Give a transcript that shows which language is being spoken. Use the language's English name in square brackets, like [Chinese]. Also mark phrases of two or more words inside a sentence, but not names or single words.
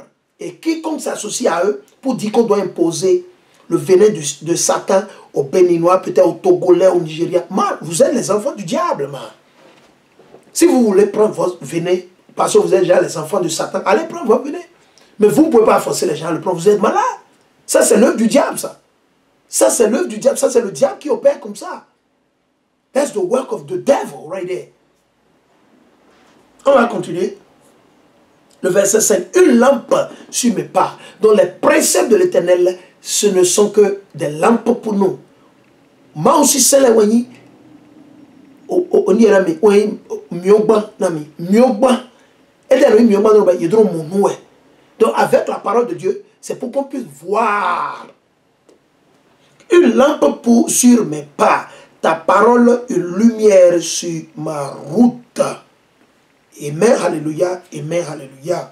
[French] Et quiconque s'associe à eux pour dire qu'on doit imposer le venin de Satan aux Béninois, peut-être aux Togolais, aux Nigériens. Vous êtes les enfants du diable, man. Si vous voulez prendre votre venin, parce que vous êtes déjà les enfants de Satan, allez prendre votre venin. Mais vous ne pouvez pas forcer les gens à le prendre. Vous êtes malade. Ça, c'est l'œuvre du diable, ça. Ça, c'est l'œuvre du diable. Ça, c'est le diable qui opère comme ça. [English] That's the work of the devil, right there. [French] On va continuer. Le verset 5. Une lampe sur mes pas. Dont les préceptes de l'Éternel, ce ne sont que des lampes pour nous. Moi aussi, c'est la wani. On y est là, mais on est [Fon] miogba, nami. [French] Miogba. Et d'ailleurs, miogba, il y a mon noué. Donc, avec la parole de Dieu, c'est pour qu'on puisse voir. Une lampe sur mes pas. Ta parole, une lumière sur ma route. Amen, alléluia, amen, alléluia.